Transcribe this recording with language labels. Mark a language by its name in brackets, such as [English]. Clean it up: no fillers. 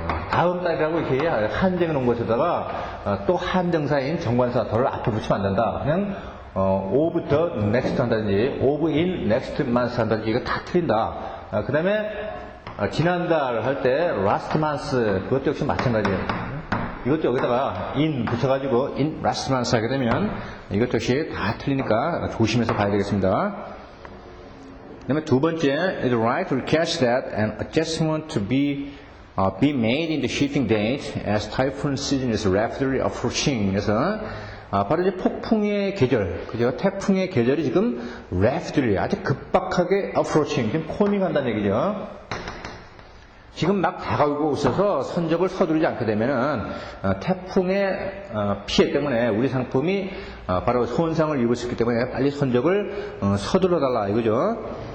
[Korean] 다음 달이라고 이렇게 한정해 놓은 것에다가 또 한정사인 정관사 덜 앞에 붙이면 안 된다. 그냥 of the next 한다든지 [English] of in next month [Korean] 한다든지 이거 다 틀린다. 그 다음에 지난달 할 때 [English] last month [Korean] 그것도 역시 마찬가지예요. 이것도 여기다가 in 붙여가지고 [English] in last month [Korean] 하게 되면 이것 역시 다 틀리니까 조심해서 봐야 되겠습니다. 그 다음에 두 번째, [English] is right to request that an adjustment to be made in the shipping date as typhoon season is rapidly approaching. [Korean] 그래서 바로 이제 폭풍의 계절, 그죠? 태풍의 계절이 지금 rapidly 아주 급박하게 approaching, 지금 코밍한다는 얘기죠. 지금 막 다가오고 있어서 선적을 서두르지 않게 되면은 태풍의 피해 때문에 우리 상품이 바로 손상을 입을 수 있기 때문에 빨리 선적을 서둘러 달라 이거죠.